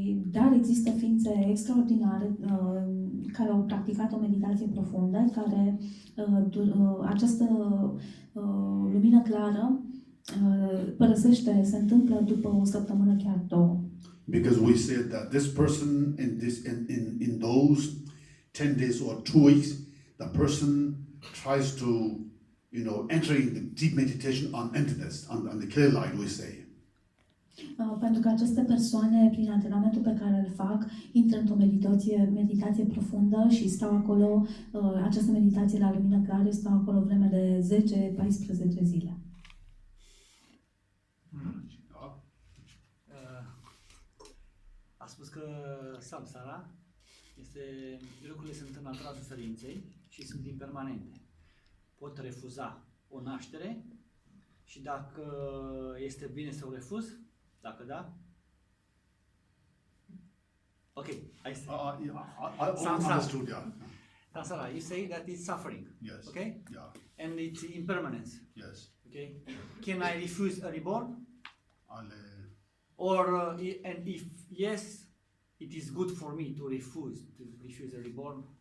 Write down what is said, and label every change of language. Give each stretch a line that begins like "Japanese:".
Romanian: Dar există ființe extraordinare care au practicat o meditație profundă, care această lumină clară părăsește, se întâmplă după o săptămână, chiar 2.
English: Because we said that this person in those 10 days or 2 weeks, the person tries to, enter in the deep meditation on emptiness, on the clear light, we say.
Romanian: Pentru că aceste persoane, prin antrenamentul pe care îl fac, intră într-o meditație profundă și stau acolo, această meditație la lumină clară, stau acolo vreme de 10-14 zile. A spus că samsara lucrurile sunt în natura suferinței și sunt impermanente. Pot refuza o naștere și dacă este bine să o refuz, dacă da, ok,
English: I see. I understood, yeah. Sansara, you say that it's suffering, Yes. okay? Yeah. And it's impermanence, Yes. okay? Can I refuse a reborn?
Romanian: Ale-
English: Or, and if yes, it is good for me to refuse a reborn?